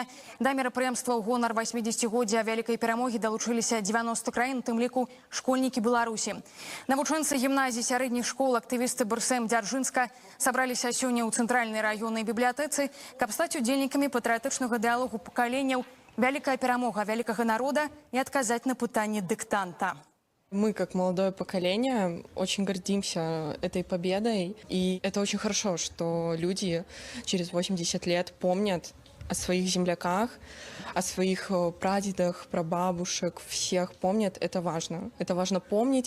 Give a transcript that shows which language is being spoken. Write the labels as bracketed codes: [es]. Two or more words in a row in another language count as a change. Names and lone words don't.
[be] Да мерапрыемства ў гонар 80-годдзя вялікай перамогі далучыліся 90 краін, у тым ліку школьнікі Беларусі. Навучэнцы гімназій сярэдніх школ, актывісты БРСМ Дзяржынска сабраліся сёння ў цэнтральнай раённай бібліятэцы, каб стаць удзельнікамі патрыятычнага дыялогу пакаленняў «Вялікая перамога вялікага народа» і адказаць на пытанні дыктанта. [ru] Мы, как молодое поколение, очень гордимся этой победой. И это очень хорошо, что люди через 80 лет помнят о своих земляках, о своих прадедах, прабабушек, всех помнят. Это важно. Это важно помнить.